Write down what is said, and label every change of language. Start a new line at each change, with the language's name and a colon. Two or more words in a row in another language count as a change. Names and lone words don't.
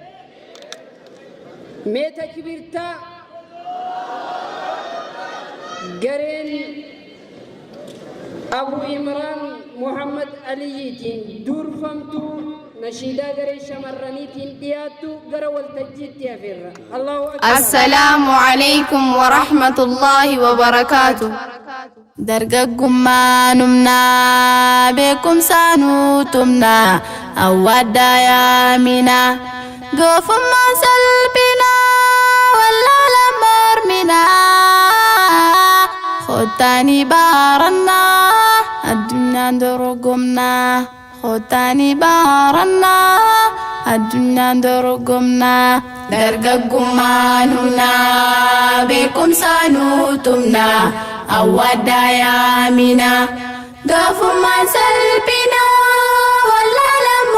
Oromo: meeta kibirtaa gareen Abuu Imraan Muhammad Aliyiitiin durfamtu nashiidaa garee shamarraniitiin dhiyaattu gara waltajjiitti afeerra.
Arabic: الله أكبر. السلام عليكم ورحمة الله وبركاته.
Oromo: Dargaggummaa numnaa beekumsaa nuutumnaa awwaaddaa yaaminaa doofummaan salphinaa wallaala morminaa khottaani baarannaa addunyaan dorgomnaa khottaani baarannaa addunyaan dorgomnaa dargaggummaa numnaa beekumsaa nuutumnaa awwaaddaa yaaminaa doofummaan salphinaa wallaala